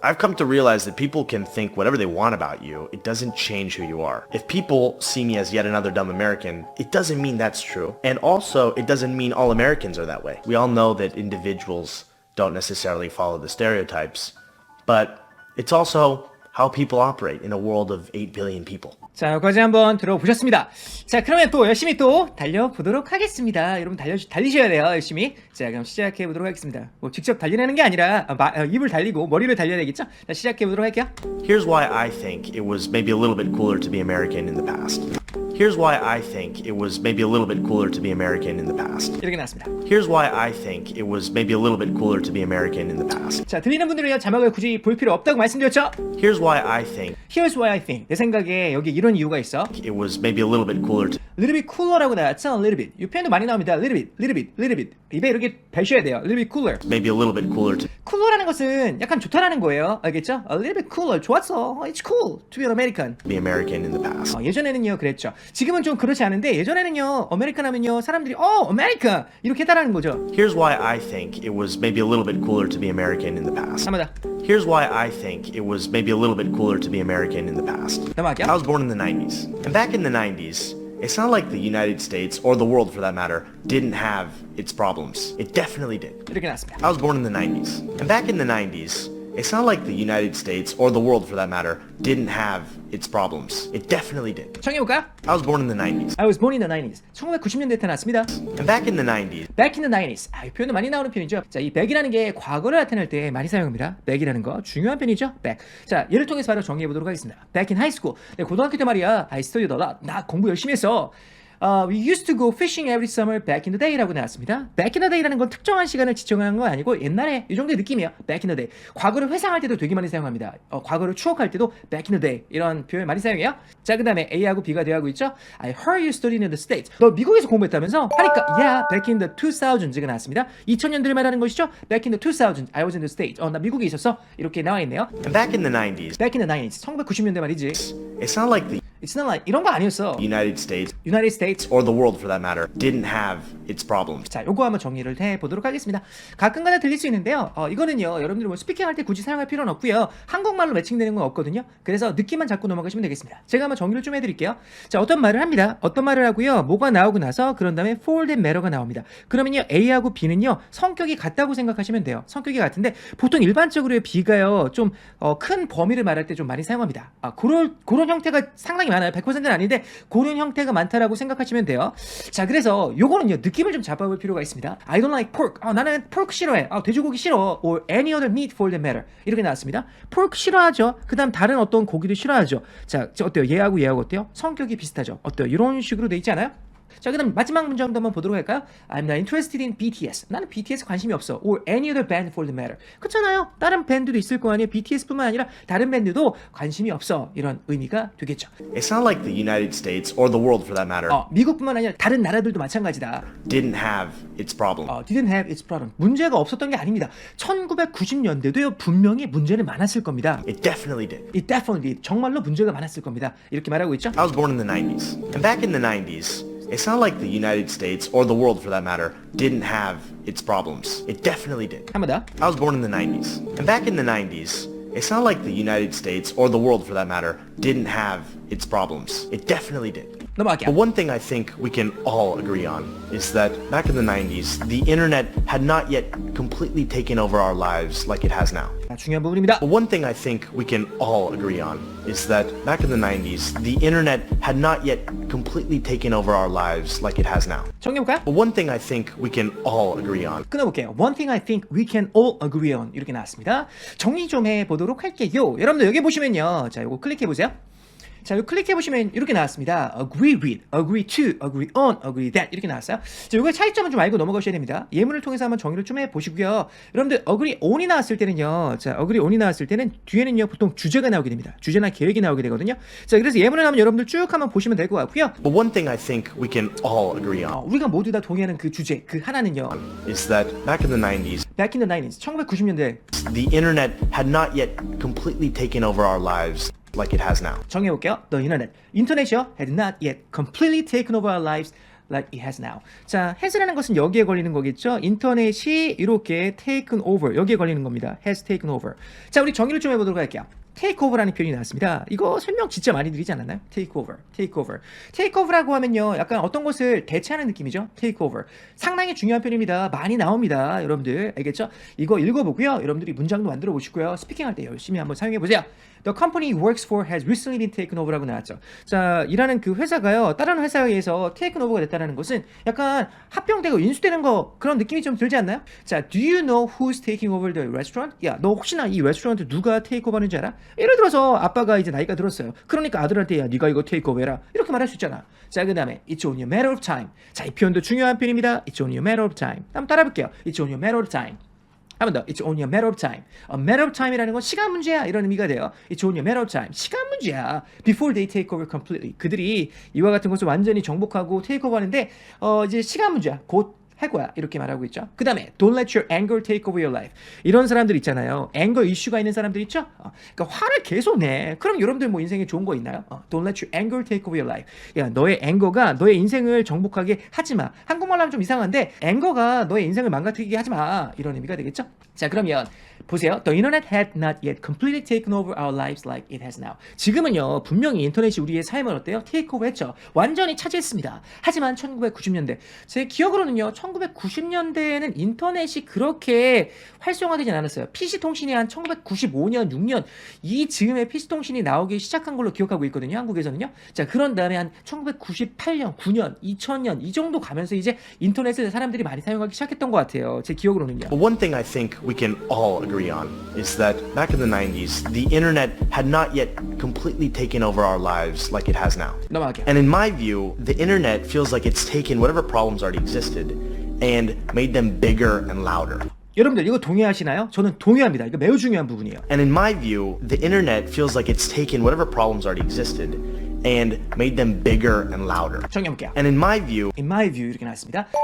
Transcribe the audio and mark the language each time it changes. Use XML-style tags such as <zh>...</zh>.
<en>I've come to realize that people can think whatever they want about you. It doesn't change who you are. If people see me as yet another dumb American, it doesn't mean that's true. And also, it doesn't mean all Americans are that way. We all know that individuals don't necessarily follow the stereotypes, but it's also how people operate in a world of 8 billion people.</en> <ko>자, 여기까지 한번 들어보셨습니다. 자, 그러면 또 열심히 또 달려보도록 하겠습니다. 여러분 달리셔야 돼요, 열심히. 자, 그럼 시작해보도록 하겠습니다. 뭐 직접 달리는 게 아니라 입을 달리고 머리를 달려야 되겠죠? 자, 시작해보도록 할게요.</ko> <en>Here's why I think it was maybe a little bit cooler to be American in the past. Here's why I think it was maybe a little bit cooler to be American in the past.</en> <ko>이렇게 나왔습니다.</ko> <en>Here's why I think it was maybe a little bit cooler to be American in the past.</en> <ko>자, 들리는 분들은요, 자막을 굳이 볼 필요 없다고 말씀드렸죠?</ko> <en>Here's why I think Here's why I think.</en> <ko>내 생각에 여기 이런 이유가 있어.</ko> <en>it was maybe a little bit cooler to little bit cooler</en> <ko>라고 나왔죠?</ko> <en>little bit.</en> <ko>이 표현도 많이 나옵니다.</ko> <en>little bit, little bit, little bit.</en> <ko>입에 이렇게 뱉셔야 돼요.</ko> <en>little bit cooler. maybe a little bit cooler to</en> <ko>cooler라는 것은 약간 좋다라는 거예요. 알겠죠?</ko> <en>A little bit cooler.</en> <ko>좋았어.</ko> <en>It's cool to be an American. be American in the past.</en> <ko>예전에는요 그랬죠. 지금은 좀 그렇지 않은데 예전에는요 아메리칸 하면요 사람들이 아메리카 이렇게 했다라는 거죠.</ko> <en>Here's why I think it was maybe a little bit cooler to be American in the past.</en> <ko>한번 더.</ko> <en>Here's why I think it was maybe a little bit cooler to be American in the past.</en> <ko>넘어갈게요.</ko> <en>I was born in the 90s. And back in the 90s, It's not like the United States, or the world for that matter, didn't have its problems. It definitely did.</en> <ko>이렇게 나왔습니다.</ko> <en>I was born in the 90s. And back in the 90s, it's not like the United States, or the world for that matter, didn't have its problems. It definitely did.</en> <ko>정해볼까요?</ko> <en>I was born in the 90s. I was born in the 90s.</en> <ko>1990년대에 태어났습니다.</ko> <en>And back in the 90s, Back in the 90s.</en> <ko>이 표현도 많이 나오는 표현이죠. 자, 이 back이라는 게 과거를 나타낼 때 많이 사용합니다. back이라는 거 중요한 표현이죠.</ko> <en>back.</en> <ko>자, 예를 통해서 바로 정리해 보도록 하겠습니다.</ko> <en>Back in high school.</en> <ko>네, 고등학교 때 말이야.</ko> <en>I studied a lot.</en> <ko>나 공부 열심히 했어.</ko> <en>We used to go fishing every summer back in the day라고 나왔습니다.</en> <ko>Back in the day라는 건 특정한 시간을 지정한 건 아니고 옛날에 이 정도의 느낌이에요.</ko> <en>Back in the day.</en> <ko>과거를 회상할 때도 되게 많이 사용합니다. 과거를 추억할 때도</ko> <en>back in the day</en> <ko>이런 표현 많이 사용해요. 자, 그 다음에 A하고 B가 대하고 있죠.</ko> <en>I heard you studied in the States.</en> <ko>너 미국에서 공부했다면서? 하니까</ko> <en>yeah, back in the 2000s</en> <ko>가 나왔습니다. 2000년대를 말하는 것이죠.</ko> <en>Back in the 2000s, I was in the States.</en> <ko>나 미국에 있었어. 이렇게 나와 있네요.</ko> <en>and back in the 90s, Back in the 90s,</en> <ko>1990년대 말이지.</ko> <en>it's not like the It's not like</en> <ko>이런 거 아니었어.</ko> <en>United States, United States. or the world for that matter, didn't have its problems.</en> <ko>자, 요거 한번 정리를 해보도록 하겠습니다. 가끔가다 들릴 수 있는데요. 이거는요, 여러분들 뭐 스피킹할 때 굳이 사용할 필요는 없고요. 한국말로 매칭되는 건 없거든요. 그래서 느낌만 잡고 넘어가시면 되겠습니다. 제가 한번 정리를 좀 해드릴게요. 자, 어떤 말을 합니다. 어떤 말을 하고요. 뭐가 나오고 나서 그런 다음에 for that matter가 나옵니다. 그러면요, A하고 B는요, 성격이 같다고 생각하시면 돼요. 성격이 같은데 보통 일반적으로 B가요, 좀 큰 범위를 말할 때 좀 많이 사용합니다. 그런 형태가 상당히 많아요. 100%는 아닌데 그런 형태가 많다라고 생각하시면 돼요. 자, 그래서 요거는요, 느낌을 좀 잡아볼 필요가 있습니다.</ko> <en>I don't like pork.</en> <ko>나는 pork 싫어해. 돼지고기 싫어.</ko> <en>Or any other meat for that matter.</en> <ko>이렇게 나왔습니다. pork 싫어하죠. 그 다음 다른 어떤 고기도 싫어하죠. 자, 어때요? 얘하고 어때요? 성격이 비슷하죠. 어때요? 이런 식으로 돼 있지 않아요? 자, 그 다음 마지막 문장도 한번 보도록 할까요?</ko> <en>I'm not interested in BTS.</en> <ko>나는 BTS 관심이 없어.</ko> <en>Or any other band for the matter.</en> <ko>그렇잖아요. 다른 밴드도 있을 거 아니에요. BTS뿐만 아니라 다른 밴드도 관심이 없어. 이런 의미가 되겠죠.</ko> <en>It's not like the United States, or the world for that matter,</en> <ko>미국뿐만 아니라 다른 나라들도 마찬가지다.</ko> <en>didn't have its problems. Didn't have its problem.</en> <ko>문제가 없었던 게 아닙니다. 1990년대도요, 분명히 문제는 많았을 겁니다.</ko> <en>It definitely did. It definitely did.</en> <ko>정말로 문제가 많았을 겁니다. 이렇게 말하고 있죠.</ko> <en>I was born in the 90s. And back in the 90s, it's not like the United States, or the world for that matter, didn't have its problems. It definitely did.</en> <ko>한 번 더.</ko> <en>I was born in the 90s. And back in the 90s, it's not like the United States, or the world for that matter, didn't have its problems. It definitely did. But</en> <ko>넘어갈게요.</ko> <en>one thing I think we can all agree on is that back in the 90s, the internet had not yet completely taken over our lives like it has now.</en> <ko>중요한 부분입니다.</ko> <en>But one thing I think we can all agree on is that back in the 90s, the internet had not yet completely taken over our lives like it has now.</en> <ko>정리해볼까요?</ko> <en>But one thing I think we can all agree on</en> <ko>끊어볼게요.</ko> <en>One thing I think we can all agree on.</en> <ko>이렇게 나왔습니다. 정리 좀 해보도록 할게요. 여러분들 여기 보시면요. 자, 이거 클릭해보세요. 자, 이거 클릭해보시면 이렇게 나왔습니다.</ko> <en>Agree with, agree to, agree on, agree that</en> <ko>이렇게 나왔어요. 자, 이거의 차이점은 좀 알고 넘어가셔야 됩니다. 예문을 통해서 한번 정리를 좀 해보시고요. 여러분들 agree on이 나왔을 때는요. 자, agree on이 나왔을 때는 뒤에는요, 보통 주제가 나오게 됩니다. 주제나 계획이 나오게 되거든요. 자, 그래서 예문을 한번 여러분들 쭉 한번 보시면 될 것 같고요.</ko> <en>But one thing I think we can all agree on</en> <ko>우리가 모두 다 동의하는 그 주제, 그 하나는요.</ko> <en>is that back in the 90s, Back in the 90s, 1990년대 the internet had not yet completely taken over our lives like it has now.</en> <ko>정해볼게요. The internet. 인터넷이요.</ko> <en>had not yet completely taken over our lives like it has now.</en> <ko>자, has라는 것은 여기에 걸리는 거겠죠. 인터넷이 이렇게 taken over. 여기에 걸리는 겁니다. has taken over. 자, 우리 정의를 좀 해보도록 할게요. take over라는 표현이 나왔습니다. 이거 설명 진짜 많이 드리지 않았나요?</ko> <en>take over, take over.</en> <ko>take over라고 하면요, 약간 어떤 것을 대체하는 느낌이죠.</ko> <en>take over.</en> <ko>상당히 중요한 표현입니다. 많이 나옵니다. 여러분들 알겠죠? 이거 읽어보고요. 여러분들이 문장도 만들어 보시고요. 스피킹할 때 열심히 한번 사용해 보세요.</ko> <en>The company he works for has recently been taken over라고 나왔죠.</en> <ko>자, 일하는 그 회사가요, 다른 회사에 의해서 taken over가 됐다는 것은 약간 합병되고 인수되는 거 그런 느낌이 좀 들지 않나요?</ko> <en>자, do you know who's taking over the restaurant?</en> <ko>야, 너 혹시나 이 레스토랑트 누가 take over 하는지 알아? 예를 들어서 아빠가 이제 나이가 들었어요. 그러니까 아들한테 야, 네가 이거 take over 해라. 이렇게 말할 수 있잖아. 자, 그 다음에</ko> <en>it's only a matter of time.</en> <ko>자, 이 표현도 중요한 표현입니다.</ko> <en>It's only a matter of time.</en> <ko>한번 따라 볼게요.</ko> <en>It's only a matter of time.</en> <ko>한 번 더.</ko> <en>It's only a matter of time.</en> <ko>A matter of time이라는 건 시간 문제야. 이런 의미가 돼요.</ko> <en>It's only a matter of time.</en> <ko>시간 문제야.</ko> <en>Before they take over completely.</en> <ko>그들이 이와 같은 것을 완전히 정복하고 take over 하는데 이제 시간 문제야. 곧 할 거야. 이렇게 말하고 있죠. 그 다음에</ko> <en>don't let your anger take over your life.</en> <ko>이런 사람들 있잖아요. anger 이슈가 있는 사람들 있죠. 그러니까 화를 계속 내. 그럼 여러분들 뭐 인생에 좋은 거 있나요?</ko> <en>Don't let your anger take over your life.</en> <ko>야, 너의 앵거가 너의 인생을 정복하게 하지 마. 한국말로 하면 좀 이상한데 앵거가 너의 인생을 망가뜨리게 하지 마. 이런 의미가 되겠죠. 자, 그러면 보세요.</ko> <en>The internet had not yet completely taken over our lives like it has now.</en> <ko>지금은요, 분명히 인터넷이 우리의 삶을 어때요? 테이크오버 했죠. 완전히 차지했습니다. 하지만 1990년대. 제 기억으로는요, 1990년대에는 인터넷이 그렇게 활성화되진 않았어요. PC통신이 한 1995년, 6년, 이 지금의 PC통신이 나오기 시작한 걸로 기억하고 있거든요. 한국에서는요. 자, 그런 다음에 한 1998년, 9년, 2000년, 이 정도 가면서 이제 인터넷을 사람들이 많이 사용하기 시작했던 것 같아요. 제 기억으로는요.</ko> <en>But one thing I think we can all agree on is that back in the 90s, the internet had not yet completely taken over our lives like it has now.</en> <ko>넘어갈게요.</ko> <en>And in my view, the internet feels like it's taken whatever problems already existed and made them bigger and louder.</en> <ko>여러분들 이거 동의하시나요? 저는 동의합니다. 이거 매우 중요한 부분이에요.</ko> <en>And in my view, the internet feels like it's taken whatever problems already existed and made them bigger and louder.</en> <ko>정리해볼게요.</ko> <en>And in my view, In my view</en> <ko>이렇게 나왔습니다.</ko>